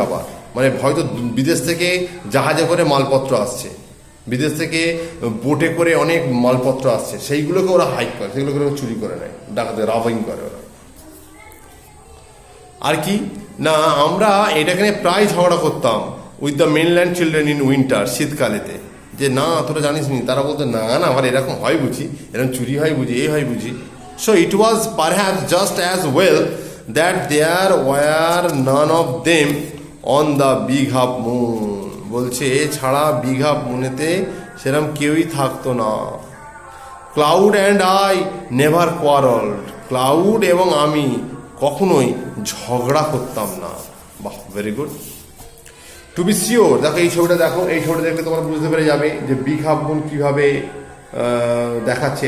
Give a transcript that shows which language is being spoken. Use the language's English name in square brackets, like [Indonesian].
[Bangla] আবার মানে হয়তো বিদেশ থেকে জাহাজে করে মালপত্র আসছে, বিদেশ থেকে বোটে করে অনেক মালপত্র আসছে, সেইগুলোকে ওরা হাইক করে, সেগুলোকে ওরা চুরি করে নেয়, ডাকাতে রাবিং করে ওরা। আর কি না আমরা এটাকে প্রায় ঝগড়া করতাম [English] with the mainland children in winter, [Bangla] শীতকালেতে, যে না তোরা জানিস নি। তারা বলতো না আমার এরকম হয় বুঝি, এরকম চুরি হয় বুঝি, এই হয় বুঝি। [English] So it was perhaps just as well that there were none of them on the big half moon. [Bangla] বলছে ছাড়া বিগ হাফ মুনেতে সেরকম কেউই থাকতো না। [English] Cloud and I never quarrelled, [Bangla] cloud এবং আমি কখনোই ঝগড়া করতাম না। বাহ, [English] Very good. To be sure, [Bangla] দেখো এই ছবিটা দেখো, এই ছবিটা দেখলে তোমরা বুঝতে পেরে যাবে যে বিগ হাফ মুন কীভাবে দেখাচ্ছে।